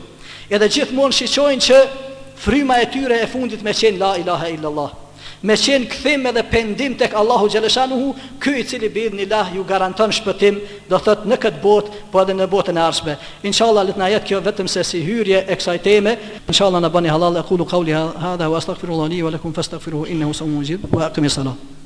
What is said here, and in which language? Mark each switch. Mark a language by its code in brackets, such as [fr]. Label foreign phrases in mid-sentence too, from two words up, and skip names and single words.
[sq] Edhe gjithmonë shiqojnë që fryma e tyre e fundit me qenë [ar] لا إله إلا الله, [sq] me qenë kthim edhe pendim tek Allahu xhaleshanuhu, ky i cili biidhnillah ju garanton shpëtim, do thot në këtë botë, po edhe në botën e ardhshme. Inshallah let na jetë kjo vetëm se si hyrje e kësaj teme. Inshallah na bani halal. [ar] أقول قولي هذا وأستغفر الله لي ولكم فاستغفروه إنه سميع مجيب وأقم الصلاة.